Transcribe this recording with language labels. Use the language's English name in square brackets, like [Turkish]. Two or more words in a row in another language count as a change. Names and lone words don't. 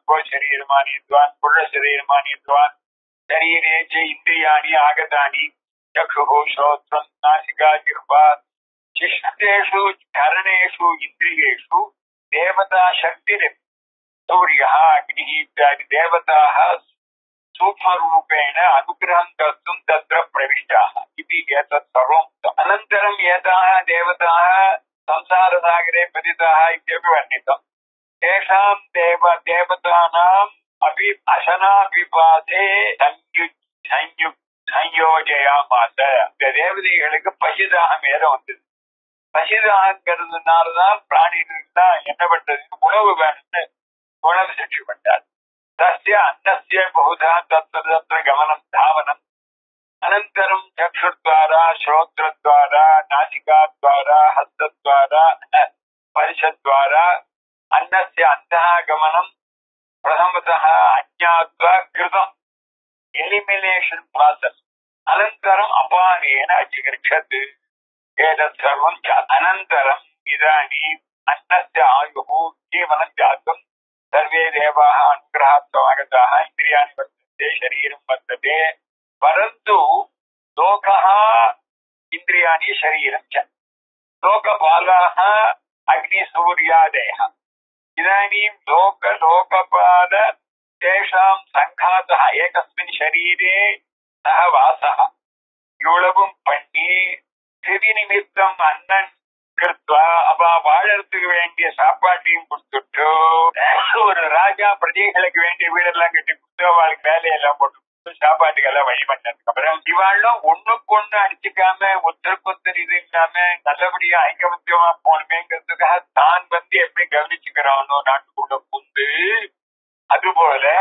[Sanskrit] गोशरीरमानीतवान् पुरुषशरीरमानीतवान् शरीरे च इन्द्रियाणि आगतानि चक्षुः श्रोत्रं नासिका जिह्वा शिष्टेषु करणेषु इन्द्रियेषु देवता शक्तिरिति सूर्यः अग्निः इत्यादि देवताः सूक्ष्मरूपेण अनुग्रहं कर्तुं तत्र प्रविष्टाः इति एतत् सर्वम्। अनन्तरम् एताः देवताः संसारसागरे पतिताः इत्यपि वर्णितम्। तेषां देवतानाम् अपि अशनापिपासे संयोजयामास। [Tamil] தேவதைகளுக்கு பசிதாகம் வேற வந்தது. பசிதாகங்கிறதுனாலதான் பிராணிகளுக்கு என்ன பண்றது, உணவு வேணும்னு உணவு சிருஷ்டி பண்ணார். [Sanskrit] तस्य अन्नस्य बहुधा तत्र गमनं धावनम्. अनन्तरम् चक्षुर्द्वारा श्रोत्रद्वारा नासिकाद्वारा हस्तद्वारा स्पर्शद्वारा अन्नस्य अन्तःगमनं प्रथमतः अज्ञात्वा कृतम् [English] elimination process. [Sanskrit] अनन्तरम् अपानेन अजिगच्छत्। एतत् सर्वं अनन्तरम् इदानीम् अन्नस्य आयुः जीवनं जातं। सर्वे देवाः अनुग्रहात् समागताः। इन्द्रियाणि वर्तन्ते, शरीरं वर्तते, परन्तु लोकः इन्द्रियाणि शरीरं च। लोकपालाः अग्निसूर्यादयः। इदानीं लोकपाल तेषां सङ्घातः एकस्मिन् शरीरे सः वासः [Tamil] இவ்வளவும் பண்ணி திதி நிமித்தம் அண்ணன் கிருத்வா அப்ப வாழறதுக்கு வேண்டிய சாப்பாட்டையும் கொடுத்துட்டு ஒரு ராஜா பிரஜைகளுக்கு வேண்டிய வீடெல்லாம் கட்டி கொடுத்து அவளுக்கு வேலையெல்லாம் போட்டு சாப்பாட்டுக்கெல்லாம் வழி பண்ணதுக்கு அப்புறம் இவாளும் ஒண்ணுக்கு ஒண்ணு அடிச்சுக்காம ஒருத்தருக்கு இது இல்லாம நல்லபடியா ஐக்கமத்தியமா போனமேங்கிறதுக்காக தான் வந்து எப்படி கவனிச்சுக்கிறானோ நாட்டுக்குள்ள புந்து, அதுபோல